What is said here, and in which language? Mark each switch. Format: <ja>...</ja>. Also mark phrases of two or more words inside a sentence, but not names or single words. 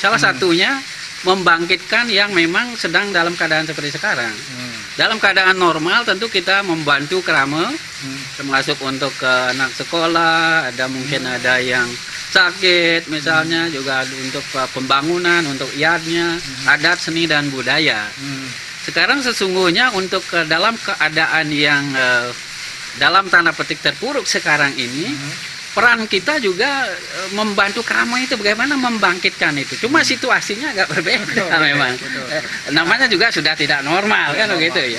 <id>Salah satunya membangkitkan yang memang sedang dalam keadaan seperti sekarang. Dalam keadaan normal tentu kita membantu Krama, termasuk untuk anak sekolah, ada mungkin ada yang sakit misalnya, juga untuk pembangunan, untuk iadnya, adat, seni dan budaya. Sekarang sesungguhnya untuk dalam keadaan yang dalam tanda petik terpuruk sekarang ini, peran kita juga membantu Krama itu bagaimana membangkitkan itu. Cuma situasinya agak berbeda memang. Namanya juga sudah tidak normal kan begitu ya.</id>